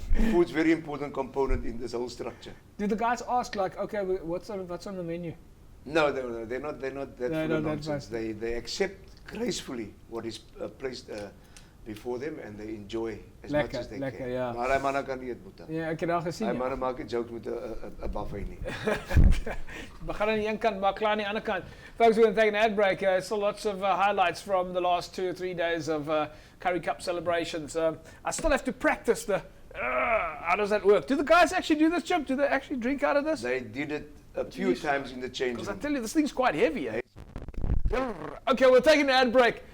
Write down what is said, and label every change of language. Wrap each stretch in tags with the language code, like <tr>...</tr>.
<en>Food's a very important component in this whole structure. Do the guys ask, like, okay, what's on the menu? No, they're not that full of nonsense. They accept gracefully what is placed before them, and they enjoy as much as they can.</en> <af>Ja. Maar hy manne kan nie eet, boeta. Ja, ek het al gesien. Hy manne maak 'n joke met 'n buffet nie. Begin aan die een kant, maar klaar aan die ander kant.</af> <en>Folks, we're going to take an ad break. Still lots of highlights from the last 2 or 3 days of Currie Cup celebrations. I still have to practice the, how does that work? Do the guys actually do this, Chip? Do they actually drink out of this? They did it a few times in the change room. Because I tell you, this thing's quite heavy, eh? Okay, we're taking an ad break.</en>